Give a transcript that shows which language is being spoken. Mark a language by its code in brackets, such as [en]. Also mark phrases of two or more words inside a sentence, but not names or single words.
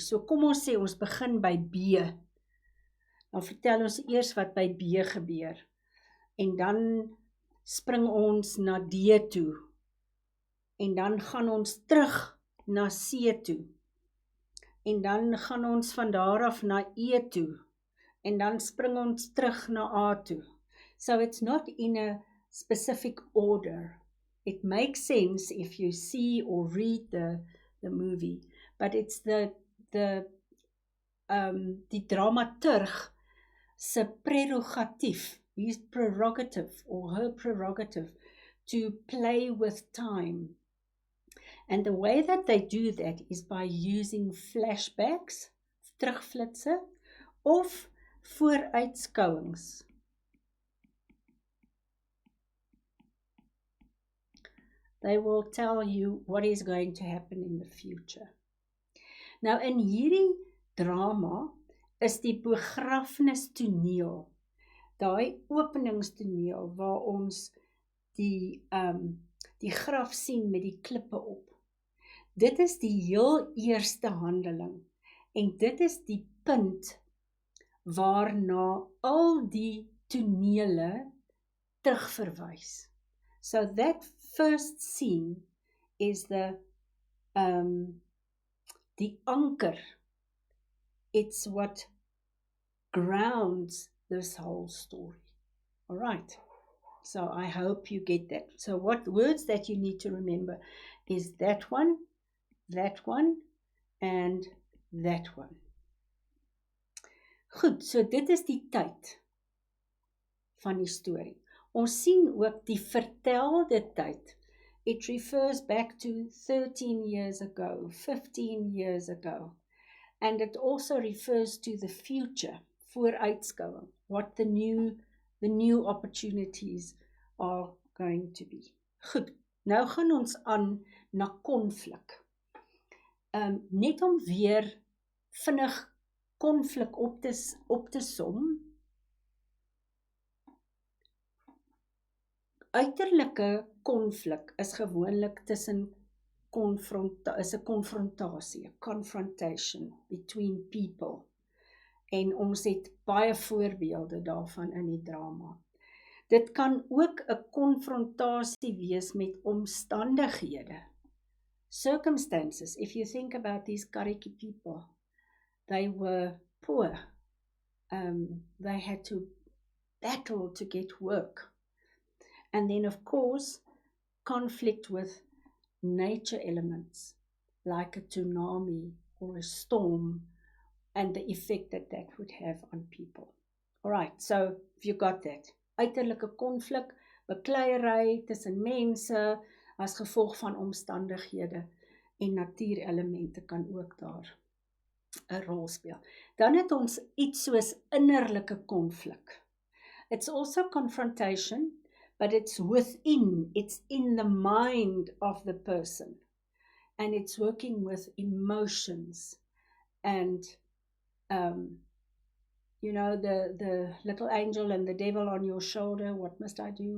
[af] So kom ons sê ons begin by B. Dan vertel ons eers wat by B gebeur. En dan spring ons na D toe. En dan gaan ons terug na C toe. En dan gaan ons van daar af na E toe. En dan spring ons terug na A toe. [en] So it's not in a specific order. It makes sense if you see or read the movie, but it's [af] die dramaturg se prerogatief, [en] his prerogative or her prerogative to play with time. And the way that they do that is by using flashbacks, [af] terugflitse, of vooruitskouings. [en] They will tell you what is going to happen in the future. [af] Nou in hierdie drama is die begrafnistoneel, daai openingstoneel waar ons die graf sien met die klippe op. Dit is die heel eerste handeling en dit is die punt waarna al die tonele terugverwys. [en] So that first scene is the anchor. It's what grounds this whole story. All right. So I hope you get that. So what words that you need to remember is that one, and that one. [af] Goed, so dit is die tyd van die storie. Ons sien ook die vertelde tyd. [en] It refers back to 13 years ago, 15 years ago. And it also refers to the future, vooruitskouing, what the new opportunities are going to be. [af] Goed, nou gaan ons aan na konflik. Net om weer vinnig konflik op te som. Uiterlike konflik is gewoonlik tussen is 'n konfrontasie, 'n [en] confrontation between people. [af] En ons het baie voorbeelde daarvan in die drama. Dit kan ook 'n konfrontasie wees met omstandighede. [en] Circumstances, if you think about these Kariki people, they were poor. They had to battle to get work. And then, of course, conflict with nature elements, like a tsunami or a storm, and the effect that that would have on people. All right, so if you got that. [af] Uiterlike konflik, bekleierery tussen mense, as gevolg van omstandighede, en natuurelemente kan ook daar 'n rol speel. Dan het ons iets soos innerlike konflik. [en] It's also confrontation, but it's within, it's in the mind of the person. And it's working with emotions. And, you know, the little angel and the devil on your shoulder, what must I do?